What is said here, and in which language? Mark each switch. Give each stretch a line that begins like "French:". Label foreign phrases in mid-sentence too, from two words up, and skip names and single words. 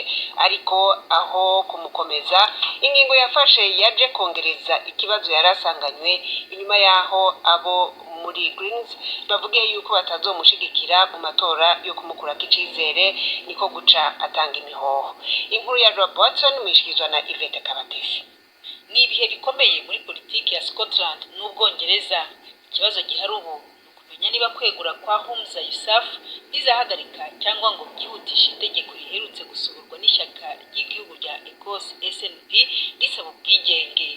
Rundi: Ariko aho kumukomeza ingingo yafashe yaje kongereza ikibazo yarasanganywe inyuma yaho abo muri Greens bavugiye yuko batazomushigikira mu matora yo kumukurako icizere niko guca atanga imihoho. Inkuru ya Rob Watson mwishikizwa na Yvette Kabatesi.
Kinyarwanda: Ni ibihe bikomeye muri politiki ya Scotland n'Ubwongereza. Ikibazo gihari ubu kumenya niba kwegura kwa Hamza Yusuf bizahagarika cyangwa ngo byihutishe itegeko riherutse gusohorwa n'ishyaka ry'igihugu rya Ecosse SNP risaba ubwigenge.